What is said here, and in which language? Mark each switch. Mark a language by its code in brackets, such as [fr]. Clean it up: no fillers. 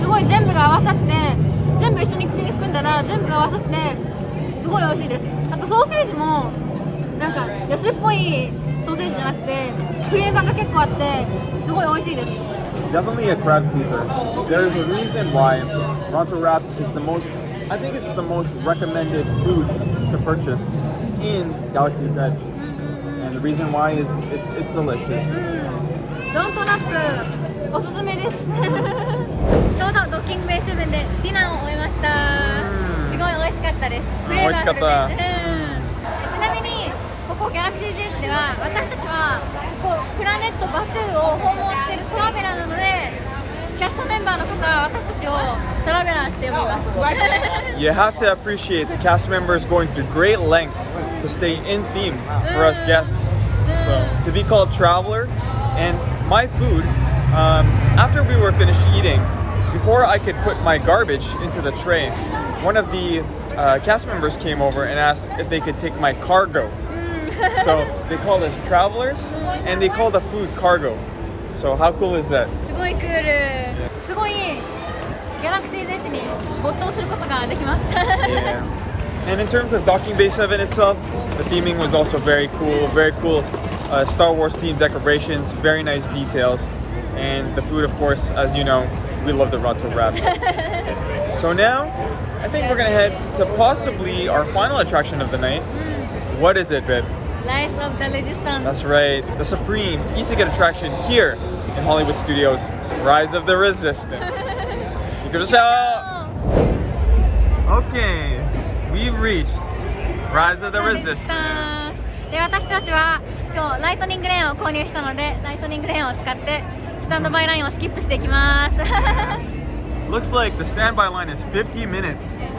[ja] すごい全部が合わさって全部一緒に口に含んだら全部が合わさってすごい美味しいです。あとソーセージもなんか安っぽいソーセージじゃなくてフレーバーが結構あってすごい美味しいです。 [en] Definitely a crowd pleaser. There's a reason why Ronto Wraps is the most, I think it's the most recommended food to purchase in Galaxy's Edge. And the reason why is it's delicious. [ja] ロントラップおすすめです。ちょうどドッキングベイ7でディナーを終えました。すごい美味しかったです。フレーバーフルで。ちなみにここギャラクシー JS では私たちはここプラネットバトゥーを訪問しているトラベラーなのでキャストメンバーの方は私たちをトラベラーって呼びます。 [en] You have to appreciate the cast members going through great lengths to stay in theme for us guests. So to be called traveler, and my food, after we were finished eating, before I could put my garbage into the tray, one of the cast members came over and asked if they could take my cargo. So they called us travelers, and they call the food cargo. So how cool is that? [ja] すごいクール。すごいギャラクシー Z に没頭することができます。 [en] Yeah. And in terms of Docking Bay 7 itself, the theming was also very cool. Very cool Star Wars themed decorations, very nice details. And the food, of course, as you know, we love the Ronto wraps. So now, I think we're gonna head to possibly our final attraction of the night. What is it, babe? Rise of the Resistance. That's right, the supreme e-ticket attraction here in Hollywood Studios, Rise of the Resistance. Okay, we've reached Rise of the Resistance. [ja] で私たちは今日ライトニングレーンを購入したのでライトニングレーンを使ってスタンドバイラインをスキップしていきます。 [en] Looks like the standby line is 50 minutes.